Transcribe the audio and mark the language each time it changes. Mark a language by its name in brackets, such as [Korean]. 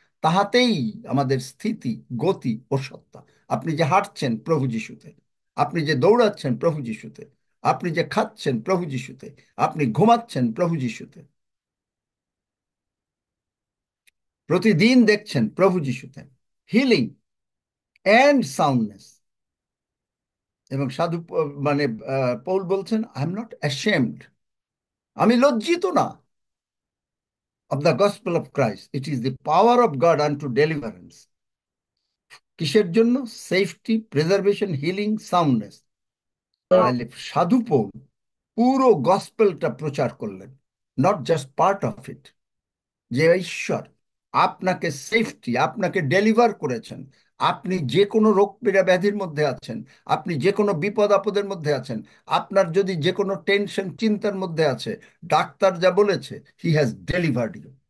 [Bangla] তাহাতেই আমাদের স্থিতি, গতি ও সত্তা। আপনি যে হাঁটছেন প্রভু যিশুতে, আপনি যে দৌড়াচ্ছেন প্রভু যিশুতে, আপনি যে খাচ্ছেন প্রভু যিশুতে, আপনি ঘুমাচ্ছেন প্রভু যিশুতে, প্রতিদিন দেখছেন প্রভু যিশুতে। [English] Healing and soundness. [Bangla] এবং সাধু মানে পৌল বলছেন, [English] I am not ashamed, [Bangla] আমি লজ্জিত না, [English] of the gospel of Christ. It is the power of God unto deliverance. [Bangla] কিসের জন্য? Safety, preservation, healing, সাউন্ডনেস। তাহলে সাধু পৌল পুরো গসপেলটা প্রচার করলেন, [English] Not just part of it. [Bangla] যে ঈশ্বর আপনাকে সেফটি, আপনাকে ডেলিভার করেছেন। আপনি যে কোনো রোগ পীড়া ব্যাধির মধ্যে আছেন, আপনি যে কোনো বিপদ আপদের মধ্যে আছেন, আপনার যদি যে কোনো টেনশন চিন্তার মধ্যে আছে, ডাক্তার যা বলেছে, [English] He has delivered you.